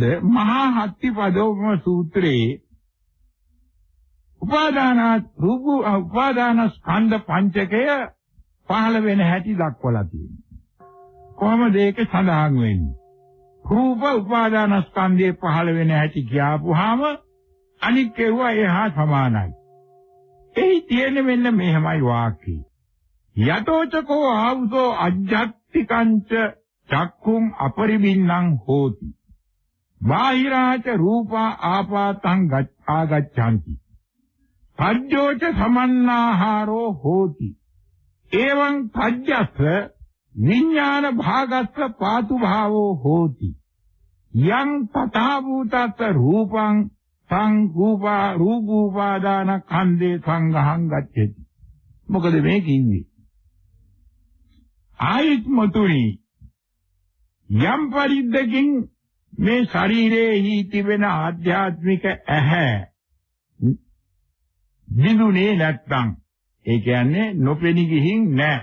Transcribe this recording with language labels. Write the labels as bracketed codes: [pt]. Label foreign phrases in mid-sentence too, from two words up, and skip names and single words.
[si] මහා හත්තිපදෝපම සූත්‍රයේ උපාදාන ස්කන්ධ පංචකය පහළ වෙන හැටි දක්වලා තියෙනවා. කොහොමද ඒක සඳහන් වෙන්නේ? රූප උපාදාන ස්කන්ධයේ පහළ වෙන හැටි කියපුවාම අනික් ඒවා එහා සමානයි. එහි තියෙන මෙන්න මෙහෙමයි වාක්‍යය. [pi] යතෝචකෝ ආවුසෝ අජ්ජත්තිකංච චක්කුම් අපරිබින්නං හෝති. බාහිරාච රූපා ආපාතං ආගච්ඡanti. පජ්ජෝච සමන්නාහාරෝ හෝති. එවං පජ්ජස්ස විඥාන භාගස්ස පාතු භාවෝ හෝති. යං තථා භූතස්ස රූපං රූපෝපාදාන ඛණ්ඩේ සංඝහං ගච්ඡති. [si] මොකද මේ කිව්වේ? ආයත්මතුනි යම් පරිද්දකින් මේ ශරීරයේ තිබෙන ආධ්‍යාත්මික ඇහැ දිනුනේ නැත්තම් ඒ කියන්නේ නොපෙනී ගිහින් නැහැ.